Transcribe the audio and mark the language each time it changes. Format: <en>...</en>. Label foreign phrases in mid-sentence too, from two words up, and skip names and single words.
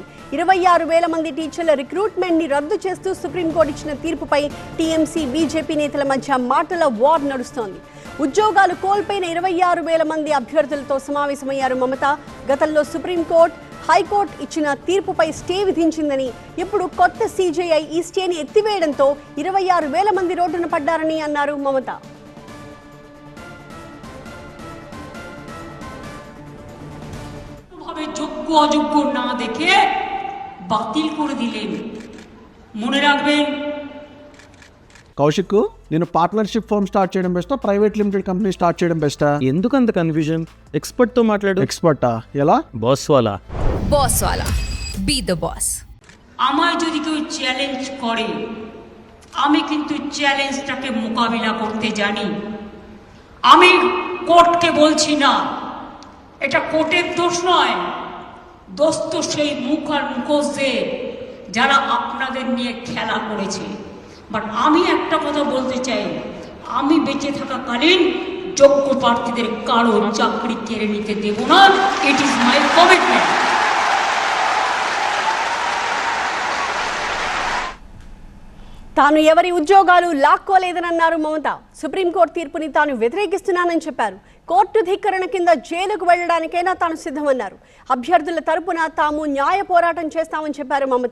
<te>26,000 మంది టీచర్ల రిక్రూట్మెంట్ ని రద్దు చేస్తూ సుప్రీంకోర్టు ఇచ్చిన తీర్పుపై టీఎంసీ బీజేపీ నేతల మధ్య మాటల వార్ నడుస్తోంది. ఉద్యోగాలు కోల్పోయిన 26,000 మంది అభ్యర్థులతో సమావేశమయ్యారు మమత. గతంలో సుప్రీంకోర్టు, హైకోర్టు ఇచ్చిన తీర్పుపై స్టే విధించిందని, ఇప్పుడు కొత్త సీజేఐ ఈ స్టేని ఎత్తివేయడంతో 26,000 మంది రోడ్డున పడ్డారని అన్నారు మమత.</te> <bn>যোগ্য অযোগ্য না দেখে বাতিল করে দিলেন। মনে রাখবেন</bn> <te>కౌశిక్, నేను</te> <en>partnership firm start</en> <te>చేయడం బెస్టా,</te> <en>private limited company start</en> <te>చేయడం బెస్టా? ఎందుకు అంత కన్ఫ్యూజన్? ఎక్స్పర్ట్ తో మాట్లాడు. ఎక్స్పర్టా? ఎలా?</te> <hi>बॉस वाला</hi> <en>Be the boss.</en> <bn>আমায় যদি কেউ চ্যালেঞ্জ করে, আমি কিন্তু চ্যালেঞ্জটাকে মোকাবিলা করতে জানি। আমি কোর্টকে বলছি না, এটা কোর্টের দোষ নয়, দোষ তো সেই মুখ আর মুখোশদের যারা আপনাদের নিয়ে খেলা করেছে। বাট আমি একটা কথা বলতে চাই, আমি বেঁচে থাকাকালীন যোগ্য প্রার্থীদের কারো চাকরি কেড়ে নিতে দেব না।</bn> <en>It is my commitment.</en> <te>తాను ఎవరి ఉద్యోగాలు లాక్కోలేదనన్నారు మమత. సుప్రీంకోర్టు తీర్పుని తాను వ్యతిరేకిస్తున్నానని చెప్పారు. కోర్టు ధిక్కరణ కింద జైలుకు వెళ్లడానికైనా తాను సిద్ధమన్నారు. అభ్యర్థుల తరపున తాము న్యాయ పోరాటం చేస్తామని చెప్పారు మమత.</te>